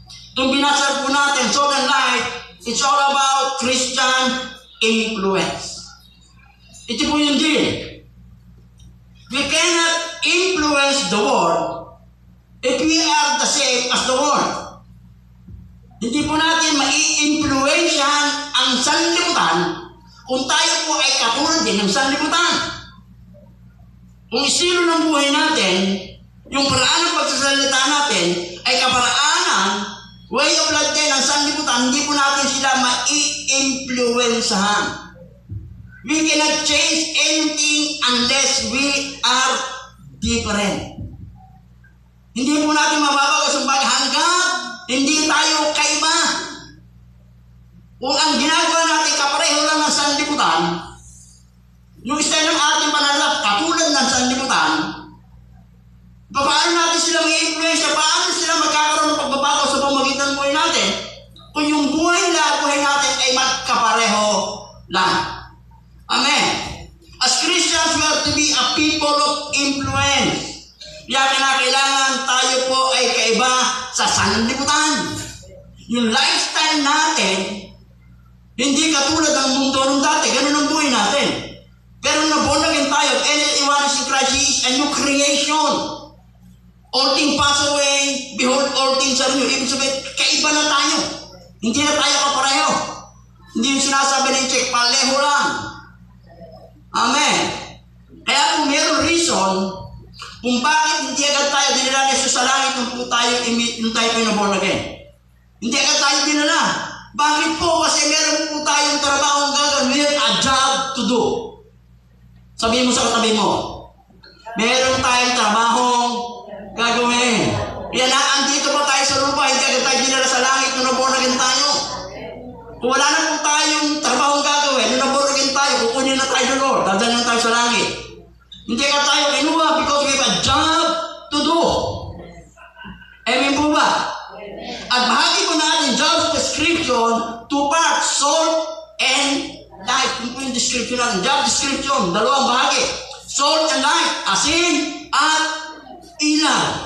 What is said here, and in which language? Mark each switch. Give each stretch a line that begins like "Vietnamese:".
Filipino: Itong binasa po natin,
English: Salt and Light, it's all about Christian influence.
Filipino: Ito po yung deal.
English: We cannot influence the world if we are the same as the world.
Filipino: Hindi po natin mai-influensyahan ang sanlibutan kung tayo po ay katulad din ng sanlibutan. Kung estilo ng buhay natin, yung paraan ng pagsasalita natin ay kaparaanan, way of life din ng sanlibutan, hindi po natin sila mai-influensyahan.
English: We cannot change anything unless we are different.
Filipino: Hindi po natin mababago sa bagay hanggang hindi tayo kaiba. Kung ang ginagawa natin kapareho lang ng sanlibutan, yung style ng ating pananap katulad ng sanlibutan, paano natin sila may-influence? Paano sila magkakaroon ng pagbabago sa pamagitan ng buhay natin? Kung yung buhay natin ay magkapareho lang. Amen.
English: As Christians, we are to be a people of influence.
Filipino: Kaya kinakailangan tayo po ay kaiba sa sanlibutan. Yung lifestyle natin, hindi katulad ng mundo nung dati. Ganun ang buhay natin. Pero na-born again tayo,
English: anything what is in Christ is a new creation. All things pass away, behold, all things are new.
Filipino: Ibig sabihin, kaiba na tayo. Hindi na tayo kapareho. Hindi yung sinasabi ng check, paleho lang. Amen. Kaya kung mayroong reason, kung bakit hindi agad tayo dinala ni Jesus sa langit nung tayo pinaborn again. Hindi agad tayo dinala. Bakit po? Kasi meron po tayong trabaho gagawin.
English: We have a job to do.
Filipino: Sabihin mo sa katabi mo, meron tayong trabaho gagawin. Kaya na, andito pa tayo sa lupa, hindi agad tayo dinala sa langit nung naborn again tayo. Kung wala na po tayong trabaho gagawin, nung naborn again tayo, kukunin na tayo ng Lord, dadalhin na tayo sa langit. Hindi agad tayo kinuha
English: because we have a job to do.
Filipino: Amen po ba? At bahagi po natin job description, two parts,
English: salt and light.
Filipino: Yung po yung description natin. Job description, dalawang bahagi.
English: Salt and light,
Filipino: asin at ilaw.